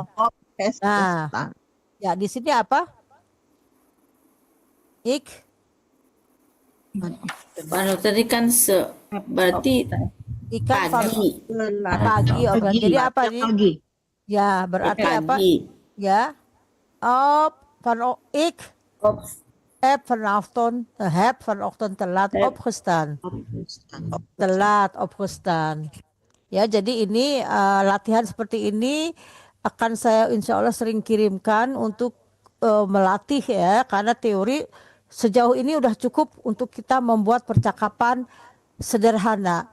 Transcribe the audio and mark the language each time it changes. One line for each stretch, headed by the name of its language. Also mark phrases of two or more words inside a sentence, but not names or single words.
Indonesian: Nah, ya di sini apa? Ik tadi kan berarti ikan pagi. pagi. Oke. Jadi apa nih? Pagi. Ya, berarti apa? Pagi. Ja.
Dutch: Ik heb vanochtend te laat opgestaan. Telat opgestaan.
Indonesian: Ya, jadi ini latihan seperti ini akan saya
Arabic: إن شاء الله
Indonesian: sering kirimkan untuk melatih ya, karena teori sejauh ini udah cukup untuk kita membuat percakapan sederhana.